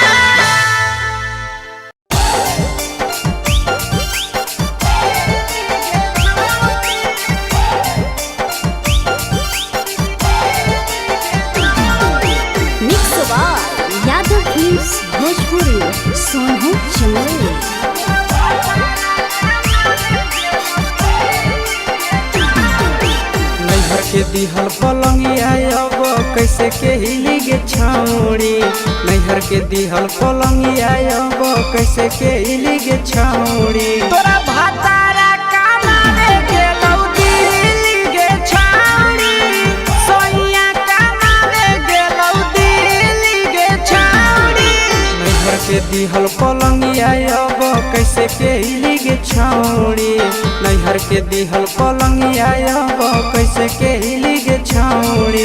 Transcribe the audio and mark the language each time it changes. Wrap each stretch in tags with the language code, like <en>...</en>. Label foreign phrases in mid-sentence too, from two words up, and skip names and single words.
<en>mix by यादव फिल्म्स भोजपुरी सोनू चमोली।</en> <anp>नैहर के दिहल पलंगिया अब कैसे के हिली गे छौरी, नैहर के दिहल पलंगिया अब कैसे के हिली गे छौरी। तोरा भातारा कमावे गेलौ दिल्ली गे छौरी, सोइया कमावे गेलौ दिल्ली गे छौरी। नैहर के दिहल पलंगिया अब कैसे के हिली गे छौरी, नैहर के दिहल पलंगिया अब कैसे के हिली गे छौरी।</anp>